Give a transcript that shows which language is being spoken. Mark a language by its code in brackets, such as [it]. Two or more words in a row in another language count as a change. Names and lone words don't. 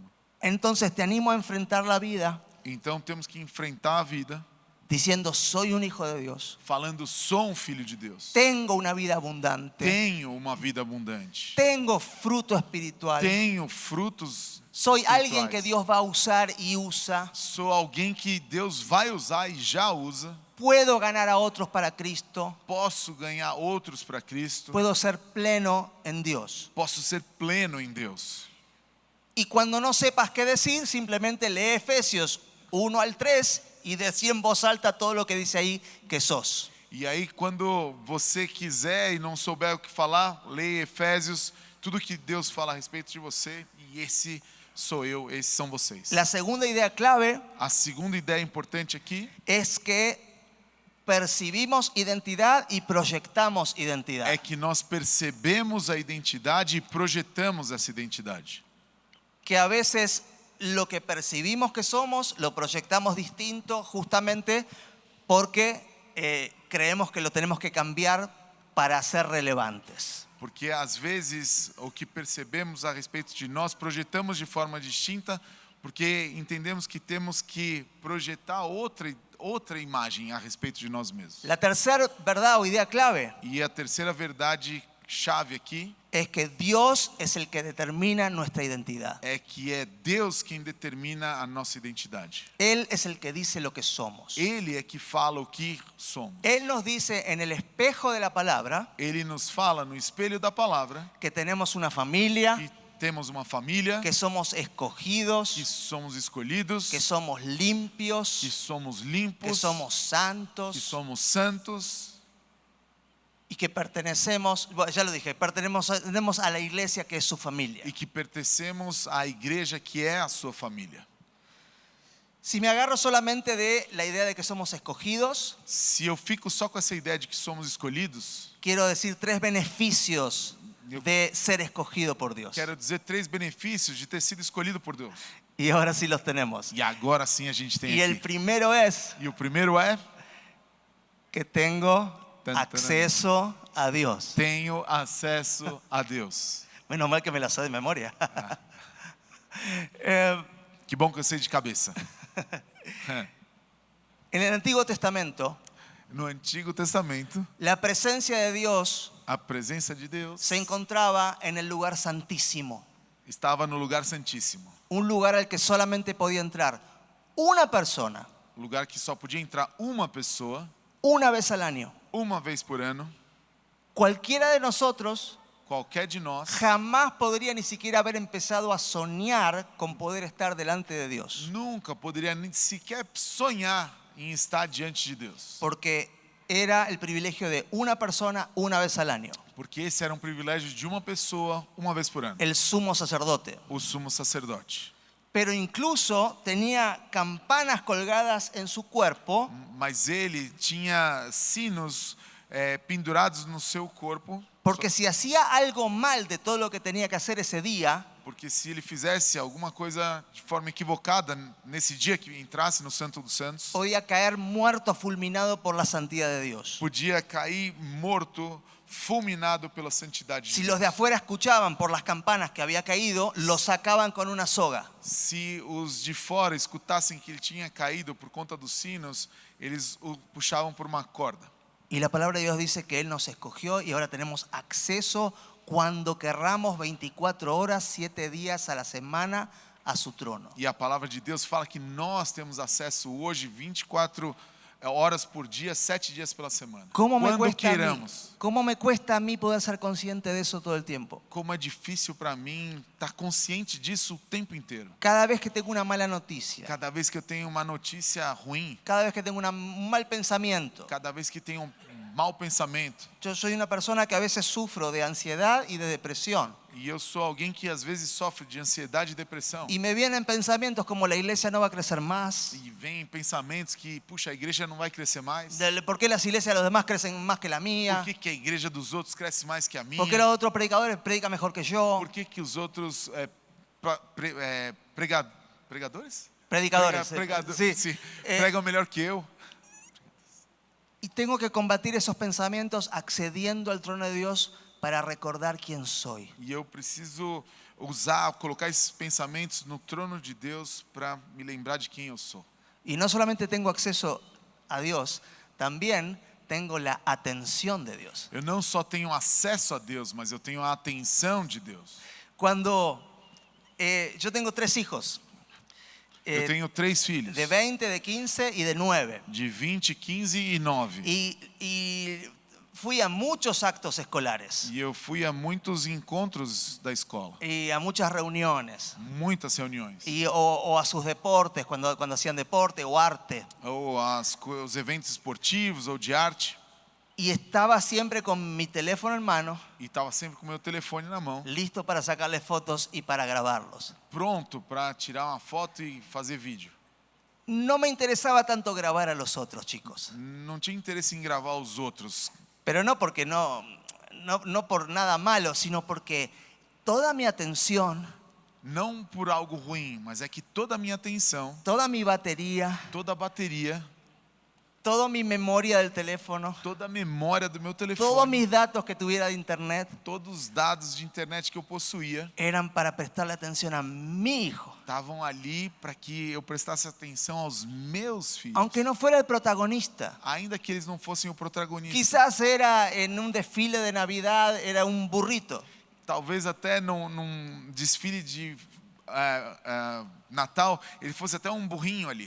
[es] Entonces te animo a enfrentar la vida [pt] Então temos que enfrentar a vida [es] diciendo soy un hijo de Dios, [pt] falando, sou um filho de Deus. [es] tengo una vida abundante, [pt] Tenho uma vida abundante. [es] tengo fruto espiritual, [pt] Tenho frutos [es] soy alguien [pt] espirituais. [es] que Dios va a usar y usa, [pt] Sou alguém que Deus vai usar e já usa. [es] puedo ganar a otros para Cristo, [pt] Posso ganhar outros para Cristo. [es] puedo ser pleno en Dios. [pt] Posso ser pleno em Deus. [es] Y cuando no sepas qué decir, simplemente lee Efesios 1 al 3 y decí en voz alta todo lo que dice ahí que sos. [pt] E aí, quando você quiser e não souber o que falar, leia Efésios, tudo que Deus fala a respeito de você, e esse sou eu, esses são vocês. [es] La segunda idea clave [pt] A segunda ideia importante aqui [es] es que percibimos identidad y proyectamos identidad. [pt] é que nós percebemos a identidade e projetamos essa identidade. [es] que a veces lo que percibimos que somos lo proyectamos distinto justamente porque creemos que lo tenemos que cambiar para ser relevantes. [pt] Porque às vezes o que percebemos a respeito de nós projetamos de forma distinta, porque entendemos que temos que projetar outra imagem a respeito de nós mesmos. [es] La tercera verdad o idea clave [pt] E a terceira verdade chave aqui [es] es que Dios es el que determina nuestra identidad. [pt] é que é Deus quem determina a nossa identidade. [es] Él es el que dice lo que somos. [pt] Ele é que fala o que somos. [es] Él nos dice en el espejo de la palabra [pt] Ele nos fala no espelho da palavra [es] que tenemos una familia, [pt] que temos uma família, [es] que somos [pt] que [es] escogidos, [pt] somos escolhidos, [es] que somos limpios, [pt] que somos [es] que [pt] limpos, somos [es] que santos [pt] somos santos [es] y que pertenecemos, bueno, ya lo dije, pertenecemos a la iglesia que es su familia. [pt] e que pertencemos à igreja que é a sua família. [es] Si me agarro solamente de la idea de que somos escogidos, [pt] Se eu fico só com essa ideia de que somos escolhidos, [es] quiero decir 3 beneficios de ser escogido por Dios. [pt] quero dizer 3 benefícios de ter sido escolhido por Deus. [es] Y ahora sí los tenemos. [pt] E agora sim a gente tem [es] Y el [pt] aqui. [es] primero es [pt] E o primeiro é: [es] que tengo Tan, tan, acceso a Dios. [pt] tenho acesso a Deus. [es] Menos mal que me la sé de memoria. [pt] Que bom que eu sei de cabeça. [es] En el Antiguo Testamento, [pt] No Antigo Testamento, [es] la presencia de Dios [pt] a presença de Deus [es] se encontraba en el lugar santísimo, [pt] estava no lugar santíssimo, [es] un lugar al que solamente podía entrar una persona [pt] lugar que só podia entrar uma pessoa [es] una vez al año. [pt] uma vez por ano. [es] Cualquiera de nosotros [pt] Qualquer de nós [es] jamás podría ni siquiera haber empezado a soñar con poder estar delante de Dios, [pt] nunca poderia nem sequer sonhar em estar diante de Deus, [es] porque era el privilegio de una persona una vez al año, [pt] porque esse era um privilégio de uma pessoa uma vez por ano, [es] el sumo sacerdote. [pt] o sumo sacerdote. [es] Pero incluso tenía campanas colgadas en su cuerpo [pt] Mas ele tinha sinos pendurados no seu corpo, [es] porque si hacía algo mal de todo lo que tenía que hacer ese día, [pt] porque se ele fizesse alguma coisa de forma equivocada nesse dia que entrasse no Santo dos Santos, [es] podía caer muerto fulminado por la santidad de Dios. [pt] podia cair morto, fulminado pela santidade de [es] Si [pt] Deus. [es] los de afuera escuchaban por las campanas que había caído, lo sacaban con una soga. [pt] Se os de fora escutassem que ele tinha caído por conta dos sinos, eles o puxavam por uma corda. [es] Y la palabra de Dios dice que Él nos escogió y ahora tenemos acceso cuando querramos 24 horas, 7 días a la semana a su trono. [pt] E a palavra de Deus fala que nós temos acesso hoje 24 horas por dia, 7 dias pela semana. [es] ¿Cómo me [pt] Quando [es] cuesta a mí? [pt] queiramos. [es] ¿Cómo me cuesta a mí poder ser consciente de eso todo el tiempo? [pt] Como é difícil para mim estar consciente disso o tempo inteiro. [es] Cada vez que tengo una mala noticia, [pt] Cada vez que eu tenho uma notícia ruim, [es] cada vez que tengo un mal pensamiento. [pt] cada vez que tenho um mau pensamento, [es] Yo soy una persona que a veces sufro de ansiedad y de depresión. [pt] e eu sou alguém que às vezes sofre de ansiedade e depressão, [es] Y me vienen pensamientos como la iglesia no va a crecer más. [pt] e vem pensamentos que, puxa, a igreja não vai crescer mais. [es] ¿Por qué las iglesias de los demás crecen más que la [pt] Por [es] mía? [pt] que a igreja dos outros cresce mais que a minha? [es] ¿Por qué los otros predicadores predican mejor que yo? [pt] Por que os outros pregadores? [es] Predicadores. [pt] Sim, pregam melhor que eu? [es] Y tengo que combatir esos pensamientos accediendo al trono de Dios para recordar quién soy. [pt] E eu preciso colocar esses pensamentos no trono de Deus para me lembrar de quem eu sou. [es] Y no solamente tengo acceso a Dios, también tengo la atención de Dios. [pt] Eu não só tenho acesso a Deus, mas eu tenho a atenção de Deus. [es] Cuando yo tengo 3 hijos, [pt] Eu tenho 3 filhos, [es] de 20, de 15 y de 9. [pt] de 20, 15 e 9. [es] Y fui a muchos actos escolares [pt] E eu fui a muitos encontros da escola, [es] y a muchas reuniones [pt] muitas reuniões, [es] o a sus deportes cuando hacían deporte o arte. [pt] ou os eventos esportivos ou de arte. [es] Y estaba siempre con mi teléfono en mano, [pt] E estava sempre com meu telefone na mão, [es] listo para sacarles fotos y para grabarlos. [pt] pronto para tirar uma foto e fazer vídeo. [es] No me interesaba tanto grabar a los otros chicos, [pt] Não tinha interesse em gravar os outros, [es] pero no porque no por nada malo, sino porque toda mi atención [pt] Não por algo ruim, mas é que toda a minha atenção, [es] toda mi batería, [pt] toda a bateria, [es] toda mi memoria del teléfono, [pt] toda a memória do meu [es] todos [pt] telefone, [es] mis datos que tuviera de internet [pt] todos os dados de internet que eu possuía, [es] eran para prestarle atención a mi hijo. [pt] estavam ali para que eu prestasse atenção aos meus filhos. [es] Aunque no fuera el protagonista. [pt] Ainda que eles não fossem o protagonista. [es] Quizás era en un desfile de Navidad, era un burrito. [pt] Talvez até num desfile de Natal, ele fosse até um burrinho ali.